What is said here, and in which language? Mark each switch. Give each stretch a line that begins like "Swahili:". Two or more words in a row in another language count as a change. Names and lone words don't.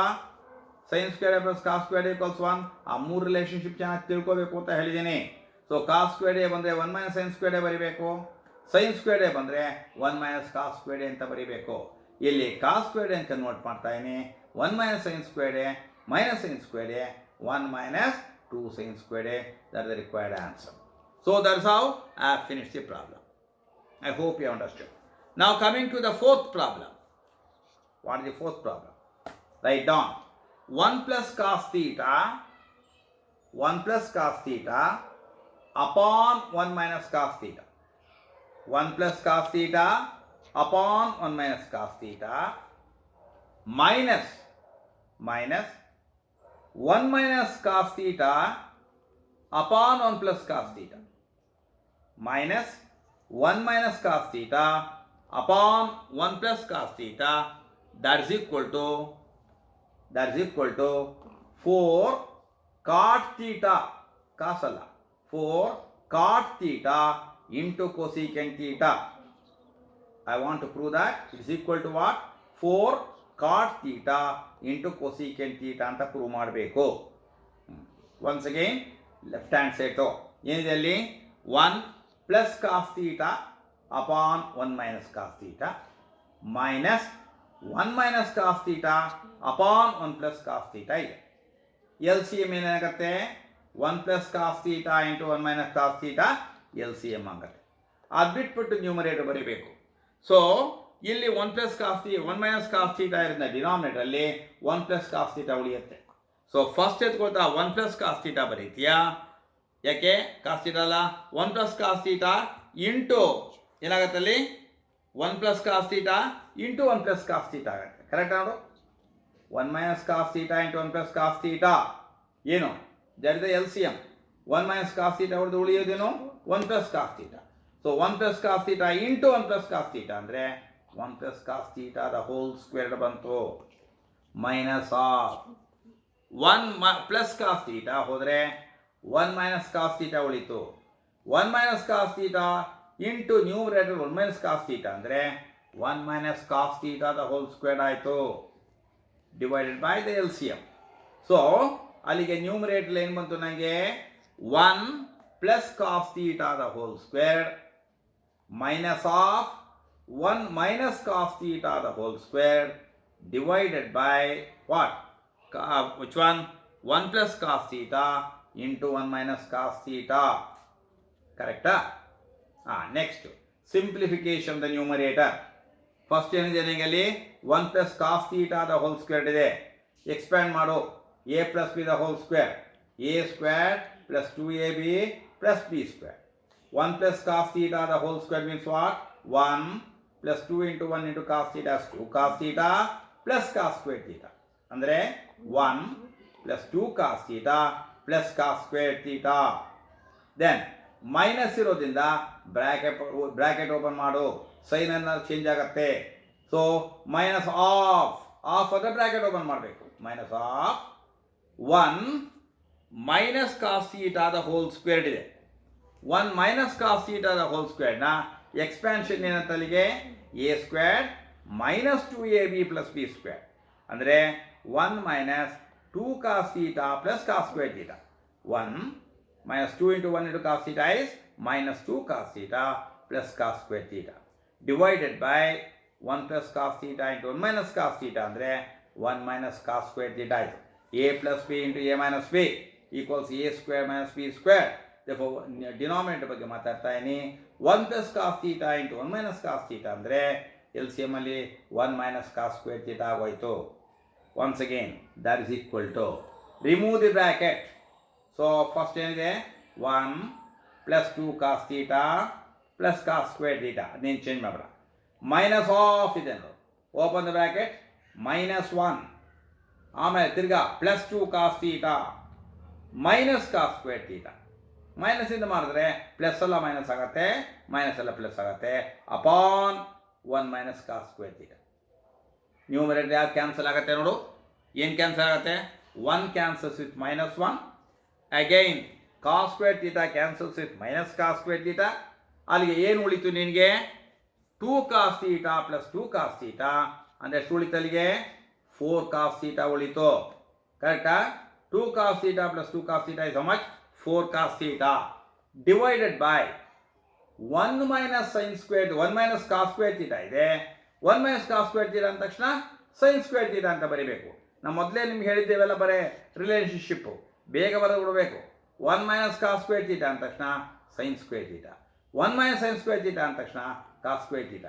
English: sine squared a plus cos squared a equals 1.
Kannada: ಆ 3 ರಿಲೇಷನ್ಶಿಪ್ ಚೆನ್ನಾಗಿ ತಿಳ್ಕೋಬೇಕು ಅಂತ ಹೇಳಿದ್ದೀನಿ.
English: so cos squared a ಬಂದರೆ 1 minus sine squared a ಬರೀಬೇಕು. sine squared a ಬಂದರೆ 1 minus cos squared a
Kannada: ಅಂತ ಬರೀಬೇಕು.
English: ಇಲ್ಲಿ cos squared a convert
Kannada: ಮಾಡ್ತಾ ಇದೀನಿ.
English: 1 minus sine squared a minus sine squared a 1 minus 2 sin squared a. That is the required answer. So that's how I have finished the problem. I hope you understood. Now coming to the fourth problem. What is the fourth problem? Write down 1 plus cos theta upon 1 minus cos theta. 1 plus cos theta upon 1 minus cos theta minus 1 minus cos theta upon 1 plus cos theta minus 1 minus cos theta upon 1 plus cos theta that is equal to 4 cot theta, cos ಅಲ್ಲ, 4 cot theta into cosecant theta. I want to prove that it is equal to what? 4 cot theta into cosecant theta
Kannada: ಅಂತ ಪ್ರೂವ್ ಮಾಡಬೇಕು.
English: Once again, left hand side
Kannada: ಏನಿದೆ ಅಲ್ಲಿ
English: 1 plus cos theta upon 1 minus cos theta minus 1 minus cos theta upon 1 plus cos theta ಇದೆ. LCM ಏನಾಗುತ್ತೆ? 1 plus cos theta into 1 minus cos theta LCM ಆಗುತ್ತೆ.
Kannada: ಅದು ಬಿಟ್ಬಿಟ್ಟು ನ್ಯೂಮರೇಟರ್ ಬರೀಬೇಕು.
English: ಸೊ ಇಲ್ಲಿ 1 plus cos theta 1 minus cos theta ಇರೋದ್ರಿಂದ ಡಿನಾಮಿನೇಟರ್ ಅಲ್ಲಿ 1 plus cos theta ಉಳಿಯುತ್ತೆ. so first ಎತ್ಕೊಳ್ತಾ 1 plus cos theta ಬರೀತೀಯಾ? ಯಾಕೆ cos theta ಅಲ್ಲ, 1 plus cos theta ಇಂಟು
Kannada: ಏನಾಗುತ್ತೆ ಅಲ್ಲಿ
English: 1 plus cos theta ಇಂಟು 1 plus cos theta ಆಗುತ್ತೆ. ಕರೆಕ್ಟ್ ನೋಡು, 1 minus cos theta ಇಂಟು 1 plus cos theta ಏನು? that is the LCM. 1 minus cos theta
Kannada: ಹೊಡೆದು ಉಳಿಯೋದೇನು?
English: 1 plus cos theta. ಸೊ 1 plus cos theta ಇಂಟು 1 plus cos theta ಅಂದರೆ 1 plus cos theta the whole squared ಬಂತು. minus of 1 plus cos theta ಹೋದರೆ 1 minus cos theta ಉಳಿತು. 1 minus cos theta into numerator 1 minus cos theta ಅಂದರೆ 1 minus cos theta the whole squared ಆಯಿತು, divided by the LCM.
Kannada: ಸೊ ಅಲ್ಲಿಗೆ ನ್ಯೂಮರೇಟರ್ ಏನು ಬಂತು ನನಗೆ?
English: 1 plus cos theta the whole squared minus ಆಫ್ 1 minus cos theta the whole squared divided by what? which one? 1 plus cos theta into 1 minus cos theta. ಕರೆಕ್ಟಾ? next simplification the numerator. ಫಸ್ಟ್
Kannada: ಏನಿದೆ ನಿಮಗೆ
English: 1 plus cos theta the whole squared ಇದೆ.
Kannada: ಎಕ್ಸ್ಪ್ಯಾಂಡ್ ಮಾಡು,
English: a plus b the whole square, a ಸ್ಕ್ವೇರ್ plus 2ab plus b ಸ್ಕ್ವೇರ್. 1 plus cos theta the whole square means what? 1 plus 2 into 1 into cos theta is 2 cos theta plus cos square theta. ಅಂದರೆ 1 plus 2 cos theta plus cos square theta. then minus ಇರೋದ್ರಿಂದ bracket open ಮಾಡು, ಸೈನ್ ಅನ್ನ ಚೇಂಜ್ ಆಗುತ್ತೆ. so minus of ಅದ bracket open ಮಾಡಬೇಕು. minus of 1 minus cos theta the whole squared ಇದೆ. 1 minus cos theta the whole squared expansion
Kannada: ಏನಂತ ಅಲ್ಲಿಗೆ?
English: a square minus 2ab plus b square ಅಂದರೆ 1 minus 2 cos theta plus cos square theta. 1 minus 2 into 1 into cos theta is minus 2 cos theta plus cos square theta divided by 1 plus cos theta into 1 minus cos theta ಅಂದರೆ 1 minus cos square theta ಆಯಿತು. a plus b into a minus b equals a square minus b square. therefore ಡಿನಾಮಿನೇಟರ್
Kannada: ಬಗ್ಗೆ ಮಾತಾಡ್ತಾ ಇದ್ದೀನಿ.
English: 1 plus cos theta into 1 minus cos theta ಅಂದರೆ LCM ಅಲ್ಲಿ 1 minus cos square theta ಆಗೋಯ್ತು. Once again, that is equal to, remove the bracket. So first ಏನಿದೆ? 1 plus 2 cos theta plus cos square theta.
Kannada: ಅದೇನು ಚೇಂಜ್ ಮಾಡಬೇಡ.
English: minus of
Kannada: ಇದೆ ನೋಡಿ,
English: open the bracket, minus 1
Kannada: ಆಮೇಲೆ ತಿರ್ಗಾ
English: plus 2 cos theta ಮೈನಸ್ cos square theta. ಮೈನಸ್
Kannada: ಇಂದ ಮಾಡಿದ್ರೆ
English: ಪ್ಲಸ್ ಎಲ್ಲ ಮೈನಸ್ ಆಗುತ್ತೆ, ಮೈನಸ್ ಎಲ್ಲ ಪ್ಲಸ್ ಆಗುತ್ತೆ, ಅಪಾನ್ 1 minus cos square theta.
Kannada: ನ್ಯೂಮರೇಟರ್ ಯಾವ್ದು ಕ್ಯಾನ್ಸಲ್ ಆಗುತ್ತೆ ನೋಡು?
English: ಏನು ಕ್ಯಾನ್ಸಲ್ ಆಗುತ್ತೆ? 1 cancels with minus 1. again cos square theta cancels with minus cos square theta.
Kannada: ಅಲ್ಲಿಗೆ ಏನು ಉಳಿತು ನಿನಗೆ?
English: 2 cos theta plus 2 cos theta
Kannada: ಅಂದರೆ ಎಷ್ಟು ಉಳಿತು ಅಲ್ಲಿಗೆ?
English: 4 cos theta ಉಳಿತು. ಕರೆಕ್ಟಾ? 2 cos theta plus 2 cos theta is how much? 4 cos theta divided by 1 minus sine square 1 minus cos square theta ಇದೆ. 1 minus cos square theta
Kannada: ಅಂದ ತಕ್ಷಣ
English: sine square theta
Kannada: ಅಂತ ಬರೀಬೇಕು. ನಾವು ಮೊದಲೇ ನಿಮ್ಗೆ ಹೇಳಿದ್ದೇವೆಲ್ಲ ಬರೀ ರಿಲೇಷನ್ಶಿಪ್ಪು ಬೇಗ ಬರೆದು ಬಿಡಬೇಕು.
English: 1 minus cos square theta
Kannada: ಅಂದ ತಕ್ಷಣ
English: sine square theta, 1 minus sine square theta
Kannada: ಅಂದ ತಕ್ಷಣ
English: cos square theta.